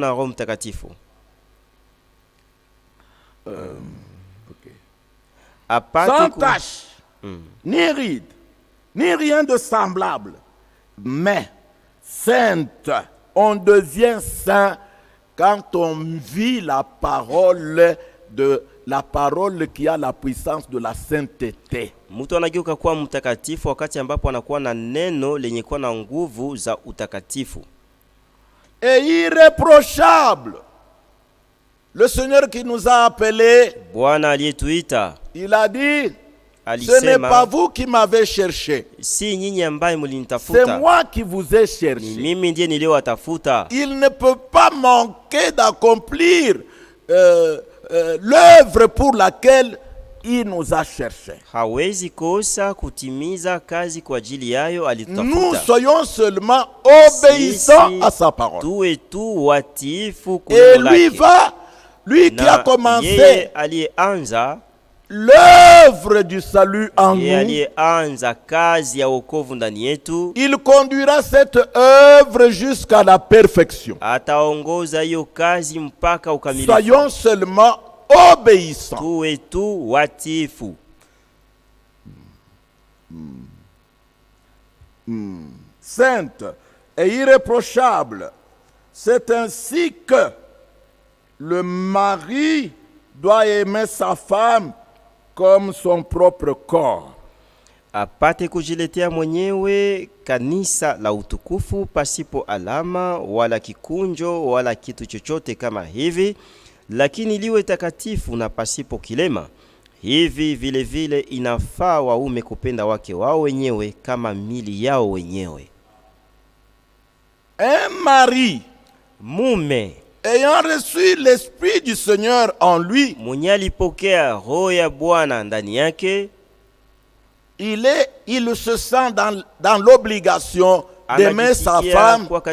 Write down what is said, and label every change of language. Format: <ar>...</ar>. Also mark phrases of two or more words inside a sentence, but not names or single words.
<fr>Sans tache, ni ride, ni rien de semblable, mais sainte. On devient saint quand on vit la parole qui a la puissance de la sainteté.</fr> <sw>Mtu anageuka kuwa mtakatifu wakati ambapo anakuwa na neno lenye kuwa na nguvu za utakatifu.</sw> <fr>Et irréprochable. Le Seigneur qui nous a appelés,</fr> <sw>Bwana aliyetuita,</sw> <fr>il a dit, ce n'est pas vous qui m'avez cherché.</fr> <sw>Si nyinyi ambaye mlinitafuta.</sw> <fr>C'est moi qui vous ai cherché.</fr> <sw>Ni mimi ndiye niliowatafuta.</sw> <fr>Il ne peut pas manquer d'accomplir l'œuvre pour laquelle il nous a cherché.</fr> <sw>Hawezi kosa kutimiza kazi kwa ajili yayo alitutafuta.</sw> <fr>Nous soyons seulement obéissants à sa parole.</fr> <sw>Tuwe tu watiifu kwa neno lake.</sw> <fr>Lui qui a commencé l'œuvre du salut en nous, il conduira cette œuvre jusqu'à la perfection. Soyons seulement obéissants. Sainte et irréprochable, c'est ainsi que le mari doit aimer sa femme comme son propre corps.</fr> <sw>Apate kujiletea mwenyewe kanisa la utukufu pasipo alama wala kikunjo wala kitu chochote kama hivi, lakini liwe takatifu na pasipo kilema. Hivi vile vile inafaa waume kupenda wake wao wenyewe kama mili yao wenyewe.</sw> <fr>Un mari,</fr> <sw>mume,</sw> <fr>ayant reçu l'esprit du Seigneur en lui, il se sent dans l'obligation d'aimer sa femme,</fr>